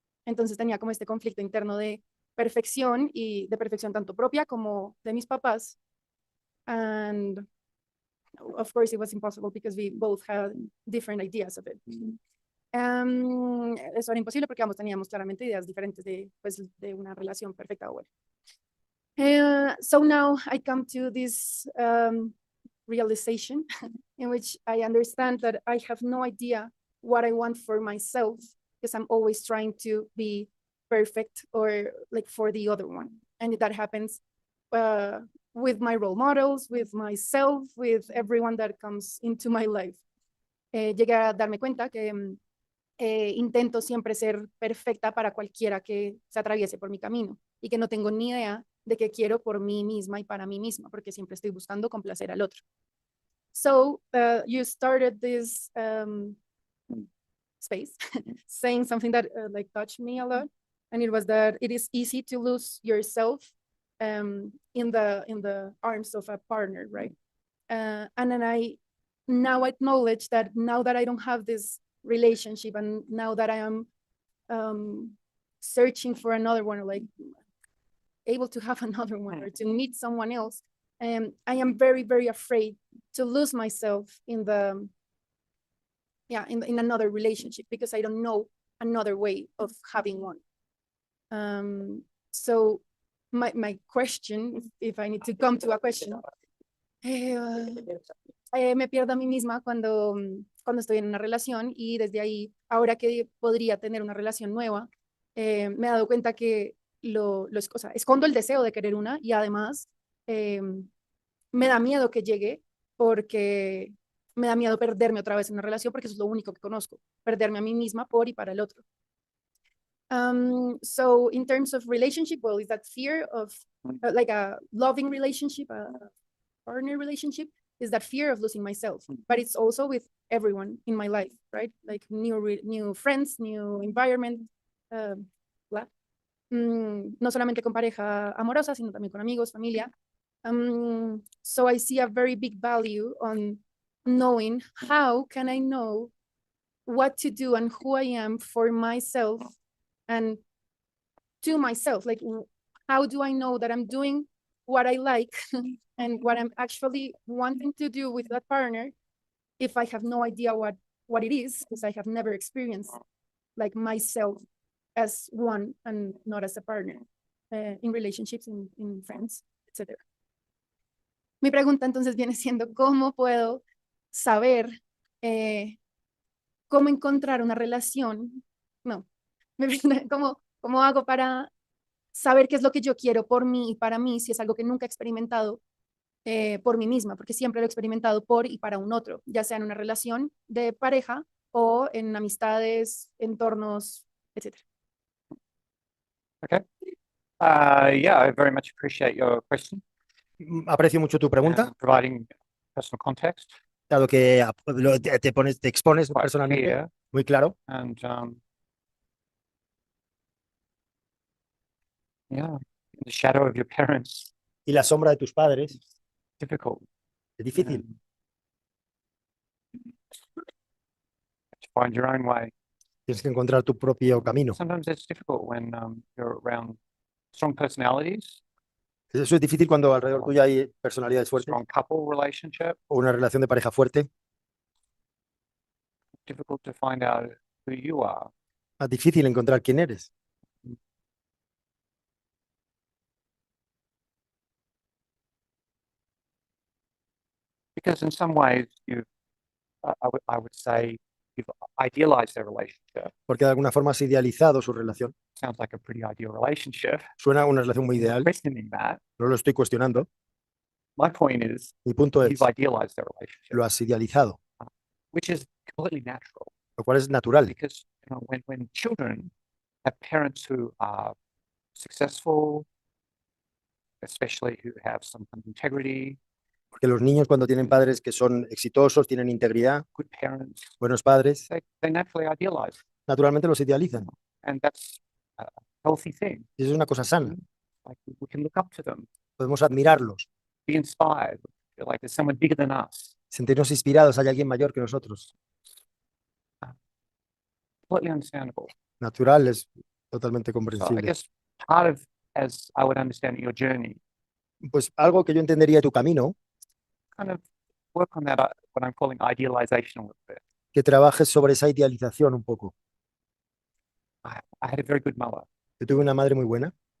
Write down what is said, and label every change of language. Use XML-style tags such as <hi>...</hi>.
<es>Entonces tenía como este conflicto interno de perfección, y de perfección tanto propia como de mis papás.</es> <en>And of course it was impossible because we both had different ideas of it.</en> <es>Eso era imposible porque ambos teníamos claramente ideas diferentes de una relación perfecta o buena.</es> <en>So now I come to this realization in which I understand that I have no idea what I want for myself, because I'm always trying to be perfect or like for the other one. And that happens with my role models, with myself, with everyone that comes into my life.</en> <es>Llegué a darme cuenta que intento siempre ser perfecta para cualquiera que se atraviese por mi camino, y que no tengo ni idea de qué quiero por mí misma y para mí misma, porque siempre estoy buscando complacer al otro.</es> <en>So you started this space saying something that like touched me a lot, and it was that it is easy to lose yourself in the arms of a partner, right? And then I now acknowledge that now that I don't have this relationship, and now that I am searching for another one, or like able to have another one, or to meet someone else, I am very, very afraid to lose myself in another relationship, because I don't know another way of having one. So my question, if I need to come to a question,</en> <es>me pierdo a mí misma cuando estoy en una relación, y desde ahí, ahora que podría tener una relación nueva, me he dado cuenta que o sea, escondo el deseo de querer una, y además me da miedo que llegue, porque me da miedo perderme otra vez en una relación, porque eso es lo único que conozco, perderme a mí misma por y para el otro.</es> <en>So in terms of relationship, well, is that fear of like a loving relationship, a partner relationship, is that fear of losing myself, but it's also with everyone in my life, right? Like new friends, new environment, blah.</en> <es>No solamente con pareja amorosa, sino también con amigos, familia.</es> <en>So I see a very big value on knowing how can I know what to do and who I am for myself and to myself. Like, how do I know that I'm doing what I like and what I'm actually wanting to do with that partner if I have no idea what it is, because I have never experienced like myself as one and not as a partner in relationships, in friends, etc.</en> <es>Mi pregunta entonces viene siendo, ¿cómo puedo saber cómo encontrar una relación? No, ¿cómo hago para saber qué es lo que yo quiero por mí y para mí, si es algo que nunca he experimentado por mí misma? Porque siempre lo he experimentado por y para un otro, ya sea en una relación de pareja o en amistades, entornos, etc.</es> <en>Okay. Yeah, I very much appreciate your question.</en> <es>Aprecio mucho tu pregunta,</es> <en>and providing personal context.</en> <es>dado que te expones</es> <en>Quite</en> <es>personalmente,</es> <en>clear,</en> <es>muy claro.</es> <en>and yeah, in the shadow of your parents,</en> <es>Y la sombra de tus padres</es> <en>difficult.</en> <es>es difícil.</es> <en>To find your own way.</en> <es>Tienes que encontrar tu propio camino.</es> <en>Sometimes it's difficult when you're around strong personalities,</en> <es>Eso es difícil cuando alrededor tuyo hay personalidades fuertes</es> <en>strong couple relationship.</en> <es>o una relación de pareja fuerte.</es> <en>Difficult to find out who you are. Es difícil encontrar quién eres. Because in some ways I would say you've idealized their relationship.</en> <es>porque de alguna forma has idealizado su relación.</es> <en>Sounds like a pretty ideal relationship.</en> <es>Suena a una relación muy ideal,</es> <en>Questioning that.</en> <es>no lo estoy cuestionando.</es> <en>My point is,</en> <es>Mi punto es,</es> <en>you've idealized their relationship,</en> <es>lo has idealizado,</es> <en>which is completely natural</en> <es>lo cual es natural,</es> <en>because when children have parents who are successful, especially who have some kind of integrity,</en> <es>porque los niños cuando tienen padres que son exitosos, tienen integridad,</es> <en>good parents,</en> <es>buenos padres,</es> <en>they naturally idealize,</en> <es>naturalmente los idealizan.</es> <en>and that's a healthy thing.</en> <es>Y eso es una cosa sana.</es> <en>Like we can look up to them,</en> <es>Podemos admirarlos,</es> <en>be inspired, feel like there's someone bigger than us.</en> <es>sentirnos inspirados, hay alguien mayor que nosotros.</es> <en>Completely understandable.</en> <es>Natural, es totalmente</es> <en>So I</en> <es>comprensible.</es> <en>guess part of, as I would understand your journey,</en> <es>Pues algo que yo entendería de tu camino,</es> <en>kind of work on that, what I'm calling idealization a little bit.</en> <es>que trabajes sobre esa idealización un poco.</es> <en>I had a very good mother.</en> <es>Yo tuve una madre muy buena,</es>